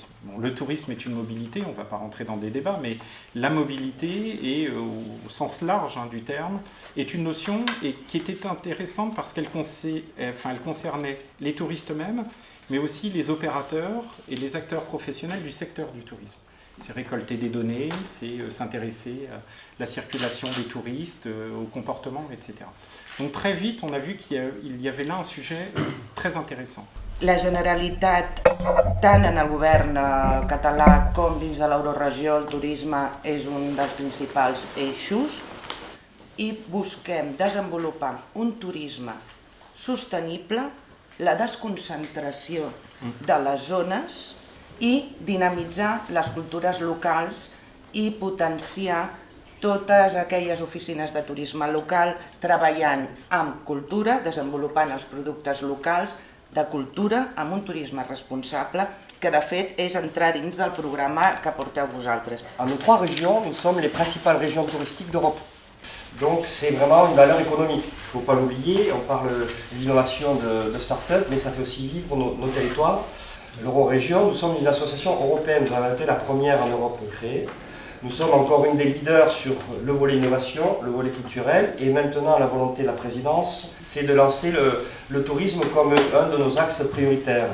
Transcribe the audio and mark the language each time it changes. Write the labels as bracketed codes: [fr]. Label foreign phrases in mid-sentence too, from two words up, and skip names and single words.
[fr] Bon, le tourisme est une mobilité, on ne va pas rentrer dans des débats, mais la mobilité, est, au sens large du terme, est une notion qui était intéressante parce qu'elle concernait les touristes eux-mêmes, mais aussi les opérateurs et les acteurs professionnels du secteur du tourisme. C'est récolter des données, c'est s'intéresser à la circulation des touristes, au comportement, etc. Donc très vite, on a vu qu'il y avait là un sujet très intéressant. [ca] La Generalitat, tant en el govern català com dins de l'Euroregió, el turisme és un dels principals eixos i busquem desenvolupar un turisme sostenible, la desconcentració de les zones i dinamitzar les cultures locals i potenciar totes aquelles oficines de turisme local treballant amb cultura, desenvolupant els productes locals de cultura amb un turisme responsable que de fet és entrar dins del programa que porteu vosaltres. [fr] En nos 3 régions, nous sommes les principales régions touristiques d'Europe. Donc c'est vraiment une valeur économique. Il ne faut pas l'oublier, on parle d'innovation de start-up, mais ça fait aussi vivre nos territoires. L'Eurorégion, nous sommes une association européenne, nous avons été la première en Europe créée. Nous sommes encore une des leaders sur le volet innovation, le volet culturel, et maintenant la volonté de la présidence, c'est de lancer le tourisme comme un de nos axes prioritaires.